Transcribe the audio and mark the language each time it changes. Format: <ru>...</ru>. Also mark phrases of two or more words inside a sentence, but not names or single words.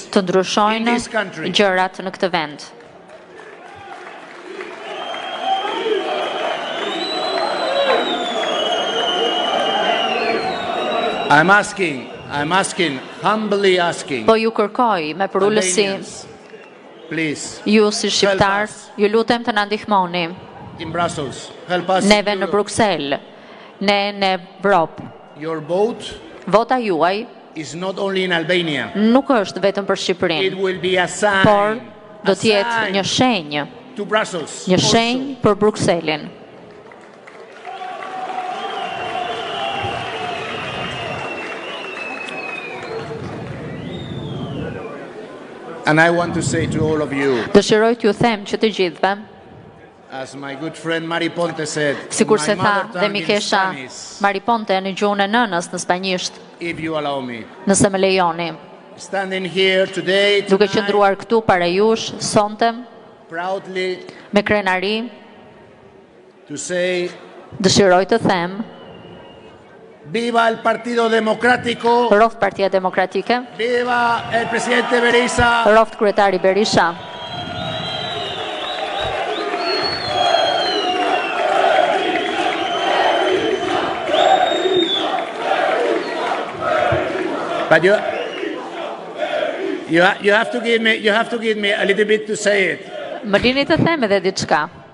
<sq>të ndryshojnë gjërat në këtë vend.</sq> <en>I'm asking, humbly asking.</en> <sq>Po ju kërkoj me përullësi,</sq> <en>please,</en> <sq>ju si shqiptar, ju lutem të na ndihmoni.</sq> <en>In Brussels, help us.</en> <sq>Neve në Bruksel, ne në Evropë.</sq> <en>Your vote,</en> <sq>vota juaj,</sq> <en>is not only in Albania.</en> <sq>Nuk është vetëm për Shqipërinë.</sq> <en>It will be a sign.</en> <sq>Por do të jetë një shenjë.</sq> <en>To Brussels.</en> <sq>Një shenjë për Brukselin.</sq> <en>And I want to say to all of you,</en> <sq>dëshiroj t'ju them që të gjithëve,</sq> <en>as my good friend Mari Ponte said,</en> <sq>sikur se tha dhe mikesha Mari Ponte në gjuhën e nënës në spanjisht,</sq> <en>if you allow me,</en> <sq>nëse më lejoni,</sq> <en>standing here today,</en> <sq>duke qëndruar këtu para jush sonte,</sq> <en>proudly,</en> <sq>me krenari,</sq> <en>to say,</en> <sq>dëshiroj të them,</sq> <es>viva el Partido Democrático.</es> <sq>Roft Partia Demokratike.</sq> <es>Viva el presidente Berisha.</es> <sq>Roft kryetari Berisha.</sq> <en>But you have to give me a little bit to say it.</en> <sq>Më lini të them edhe diçka.</sq>